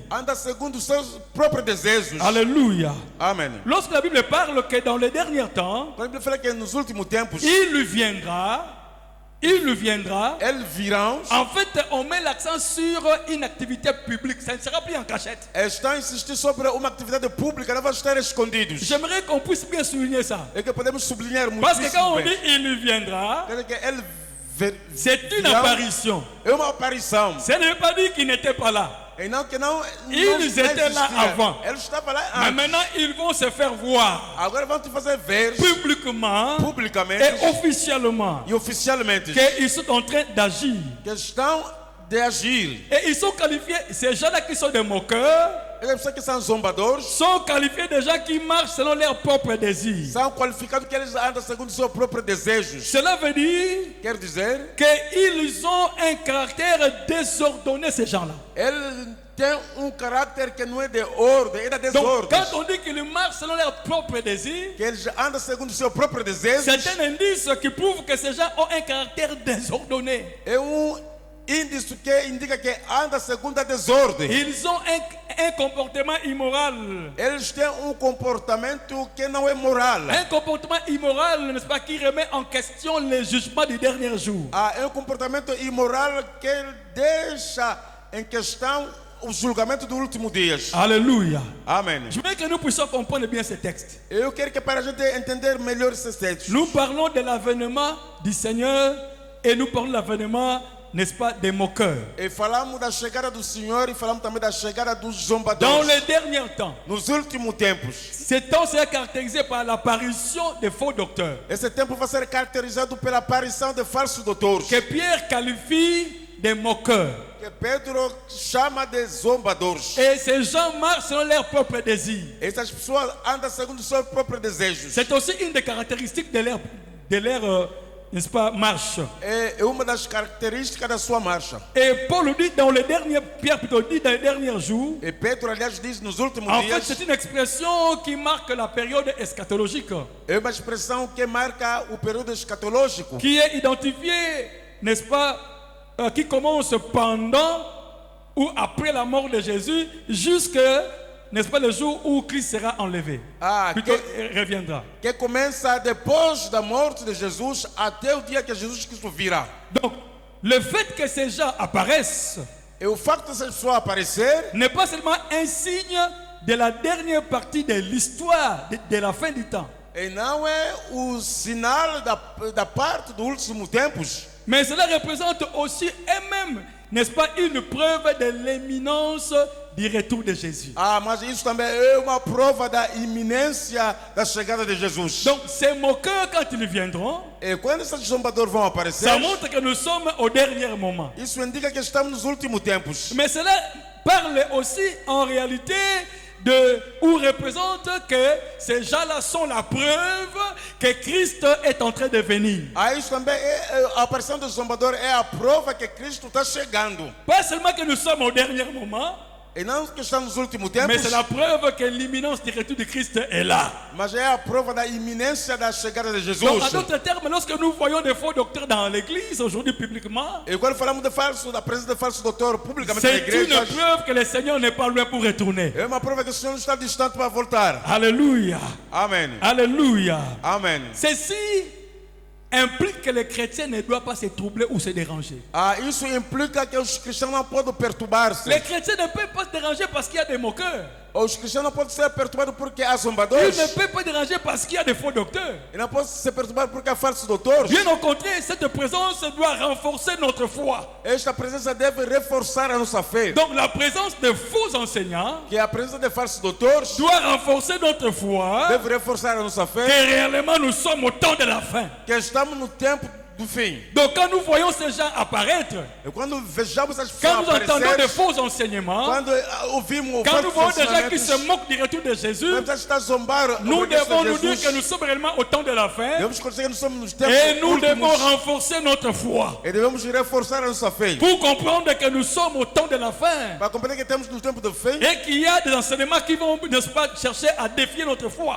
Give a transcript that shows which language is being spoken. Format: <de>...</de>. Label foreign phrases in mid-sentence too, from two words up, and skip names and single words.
<pt>andam segundo os seus próprios desejos.</pt> <fr>Alléluia.</fr> <pt>Amém.</pt> <fr>Lorsque la Bible parle que dans les derniers temps,</fr> <pt>Quando a Bíblia fala que nos últimos tempos</pt> <fr>il viendra,</fr> <pt>eles virão,</pt> <fr>en fait, on met l'accent sur une activité publique. Ça ne sera plus en cachette.</fr> <pt>estão a insistir sobre uma atividade pública, não vão estar escondidos.</pt> <fr>J'aimerais qu'on puisse bien souligner ça.</fr> <pt>É que podemos sublinhar muito</pt> <fr>Parce que quand on</fr> <pt>isso.</pt> <fr>dit il viendra,</fr> <pt>Quer dizer que ele</pt> <fr>c'est une</fr> <pt>virão,</pt> <fr>apparition.</fr> <pt>é uma aparição.</pt> <fr>Ça ne veut pas dire qu'il n'était pas là.</fr> <pt>E não que não.</pt> <fr>Ils étaient là avant.</fr> <pt>Eles estavam lá</pt> <fr>Mais</fr> <pt>antes.</pt> <fr>maintenant, ils vont se faire voir</fr> <pt>Agora vão te fazer ver</pt> <fr>publiquement et</fr> <pt>publicamente</pt> <fr>officiellement</fr> <pt>e oficialmente</pt> <fr>qu'ils sont en train d'agir.</fr> <pt>que estão de agir.</pt> <fr>Et ils sont qualifiés, ces gens-là qui sont des moqueurs,</fr> <pt>As pessoas que são zombadores</pt> <fr>sont qualifiés de gens qui marchent selon leurs propres désirs.</fr> <pt>são qualificados que eles andam segundo seus próprios desejos.</pt> <fr>Cela veut dire</fr> <pt>Quer dizer,</pt> <fr>qu'ils ont un caractère désordonné, ces gens-là.</fr> <pt>ele tem caráter que não é de ordem, é da</pt> <fr>Donc,</fr> <pt>desordem.</pt> <fr>quand on dit qu'ils marchent selon leurs propres désirs,</fr> <pt>Que eles andam segundo seus próprios desejos.</pt> <fr>c'est un indice qui prouve que ces gens ont un caractère désordonné.</fr> <pt>É índice que indica que anda segundo a desordem.</pt> <fr>Ils ont un comportement immoral.</fr> <pt>Eles têm comportamento que não é moral.</pt> <fr>Un comportement immoral, n'est-ce pas, qui remet en question les jugements du dernier jour.</fr> <pt>É comportamento imoral que deixa em questão o julgamento do último dias.</pt> <fr>Alléluia.</fr> <pt>Amém.</pt> <fr>Je veux que nous puissions comprendre bien ce texte.</fr> <pt>Eu quero que para a gente entender melhor esses textos.</pt> <fr>Nous parlons de l'avènement du Seigneur et nous parlons de l'avènement, n'est-ce pas, des moqueurs.</fr> <pt>E falamos da chegada do Senhor e falamos também da chegada dos</pt> <fr>Dans</fr> <pt>zombadores.</pt> <fr>les derniers temps,</fr> <pt>Nos últimos tempos,</pt> <fr>ce temps sera caractérisé par l'apparition des faux docteurs</fr> <pt>esse tempo vai ser caracterizado pela aparição de falsos doutores.</pt> <fr>que Pierre qualifie de moqueurs.</fr> <pt>Que Pedro chama de zombadores.</pt> <fr>Et ces gens marchent selon leurs propres désirs.</fr> <pt>Essas pessoas andam segundo seus próprios desejos.</pt> <fr>C'est aussi une des caractéristiques de leur n'est-ce pas, marche.</fr> <pt>É uma das características da sua marcha.</pt> <fr>Et Paul dit dans les derniers, Pierre plutôt dit dans les derniers jours,</fr> <pt>E Pedro, aliás, diz nos últimos</pt> <fr>en fait</fr> <pt>dias,</pt> <fr>c'est une expression qui marque la période eschatologique,</fr> <pt>é uma expressão que marca o período escatológico,</pt> <fr>qui est identifiée, n'est-ce pas, qui commence pendant ou après la mort de Jésus, jusqu'à, n'est-ce pas, le jour où Christ sera enlevé. Plutôt, reviendra.</fr> <pt>que começa depois da morte de Jesus até o dia que Jesus Cristo virá.</pt> <fr>Donc, le fait que ces gens apparaissent</fr> <pt>E o facto dessas pessoas aparecer</pt> <fr>n'est pas seulement un signe de la dernière partie de l'histoire de la fin du temps.</fr> <pt>E não é o sinal da parte dos últimos tempos.</pt> <fr>Mais cela représente aussi elle-même, n'est-ce pas, une preuve de l'imminence du retour de Jésus.</fr> <pt>Mas isso também é uma prova da iminência da chegada de Jesus.</pt> <fr>Donc ces moqueurs, quand ils viendront,</fr> <pt>E quando esses zombadores vão aparecer,</pt> <fr>ça montre que nous sommes au dernier moment.</fr> <pt>isso indica que estamos nos últimos tempos.</pt> <fr>Mais cela parle aussi en réalité ou représente que ces gens-là sont la preuve que Christ est en train de venir.</fr> <pt>Isso também a aparição do zombador é a prova que Cristo está chegando.</pt> <fr>Pas seulement que nous sommes au dernier moment,</fr> <pt>E não que estamos nos últimos tempos,</pt> <fr>mais c'est la preuve que l'imminence du retour de Christ est là.</fr> <pt>mas é a prova da iminência da chegada de Jesus.</pt> <fr>Donc, en d'autres termes, lorsque nous voyons des faux docteurs dans l'église aujourd'hui publiquement,</fr> <pt>E quando falamos de falso, da presença de falso doutor publicamente na</pt> <fr>c'est</fr> <pt>igreja,</pt> <fr>une preuve que le Seigneur n'est pas loin pour retourner.</fr> <pt>é uma prova que o Senhor não está distante para voltar.</pt> <fr>Alléluia.</fr> <pt>Amém.</pt> <fr>Alléluia.</fr> <pt>Amém.</pt> <fr>Ceci implique que les chrétiens ne doivent pas se troubler ou se déranger.</fr> <pt>Isso implica que os cristãos não podem perturbar-se.</pt> <fr>Les chrétiens ne peuvent pas se déranger parce qu'il y a des moqueurs.</fr> <pt>Os cristãos não podem ser perturbados porque há</pt> <fr>Ils</fr> <pt>zombadores.</pt> <fr>ne peuvent pas se déranger parce qu'il y a des faux docteurs.</fr> <pt>E não podem se perturbar porque há falsos doutores.</pt> <fr>Bien au contraire, cette présence doit renforcer notre foi.</fr> <pt>Esta presença deve reforçar a nossa fé.</pt> <fr>Donc la présence de faux enseignants</fr> <pt>Que a presença de falsos doutores</pt> <fr>doit renforcer notre foi</fr> <pt>deve reforçar a nossa</pt> <fr>que</fr> <pt>fé.</pt> <fr>réellement nous sommes au temps de la fin.</fr> <pt>Que estamos no tempo do fim.</pt> <fr>Donc quand nous voyons ces gens apparaître,</fr> <pt>E quando vejamos as</pt> <fr>quand</fr> <pt>pessoas</pt> <fr>nous entendons des</fr> <pt>aparecer,</pt> <fr>faux enseignements,</fr> <pt>quando ouvimos</pt> <fr>quand nous voyons</fr> <pt>falsos</pt> <fr>des gens qui se</fr> <pt>ensinamentos,</pt> <fr>moquent du retour de Jésus,</fr> <pt>quando está a zombar</pt> <fr>nous</fr> <pt>sobre</pt> <fr>devons nous</fr> <pt>Jesus,</pt> <fr>dire que nous sommes réellement au temps de la fin</fr> <pt>devemos conhecer que nós somos nos tempos</pt> <fr>et nous devons</fr> <pt>últimos</pt> <fr>renforcer notre foi</fr> <pt>e devemos reforçar a nossa fé.</pt> <fr>pour comprendre que nous sommes au temps de la fin</fr> <pt>Para compreender que temos no tempo do fim,</pt> <fr>et qu'il y a des enseignements qui vont, n'est-ce pas, chercher à défier notre foi.</fr>